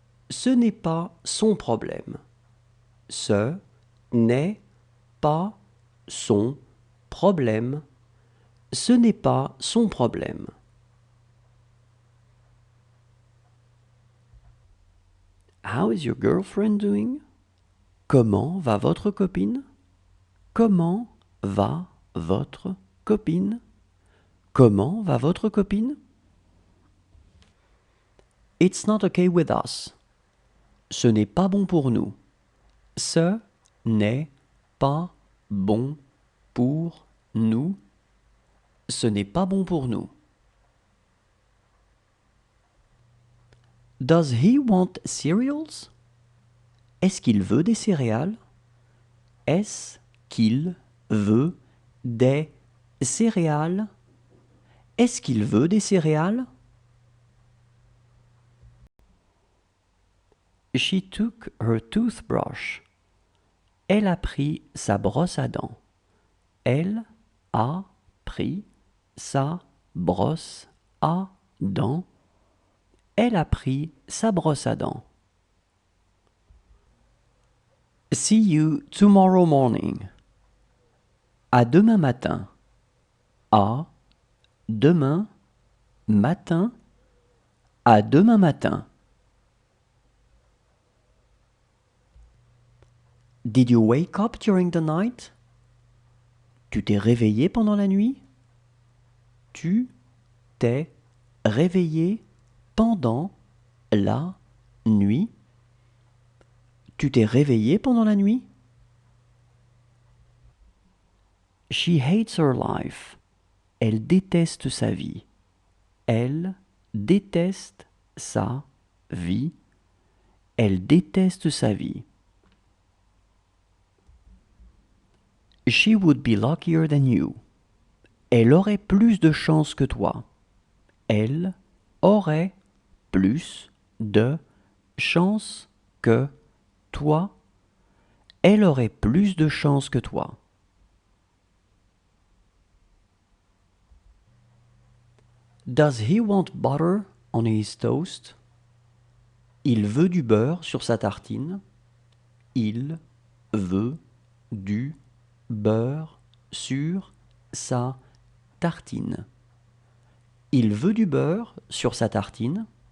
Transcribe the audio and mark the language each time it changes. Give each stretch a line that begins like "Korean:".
French: Ce n'est pas son problème. Ce n'est pas son problème. Ce n'est pas son problème.
English: How is your girlfriend doing?
French: Comment va votre copine? Comment va votre copine? Comment va votre copine?
English: It's not okay with us.
French: Ce n'est pas bon pour nous. Ce n'est pas bon pour nous. Ce n'est pas bon pour nous.
English: Does he want cereals?
French: Est-ce qu'il veut des céréales? Est-ce qu'il veut des céréales? Est-ce qu'il veut des céréales?
English: She took her toothbrush.
French: Elle a pris sa brosse à dents. Elle a pris sa brosse à dents. Elle a pris sa brosse à dents.
English: See you tomorrow morning.
French: À demain matin. À demain matin. À demain matin.
English: Did you wake up during the night?
French: Tu t'es réveillé pendant la nuit? Tu t'es réveillé pendant la nuit? Tu t'es réveillé pendant la nuit?
English: She hates her life.
French: Elle déteste sa vie. Elle déteste sa vie. Elle déteste sa vie.
English: She would be luckier than you.
French: Elle aurait plus de chance que toi. Elle aurait plus de chance que toi. Elle aurait plus de chance que toi.
English: Does he want butter on his toast?
French: Il veut du beurre sur sa tartine. Il veut du beurre sur sa tartine. Il veut du beurre sur sa tartine.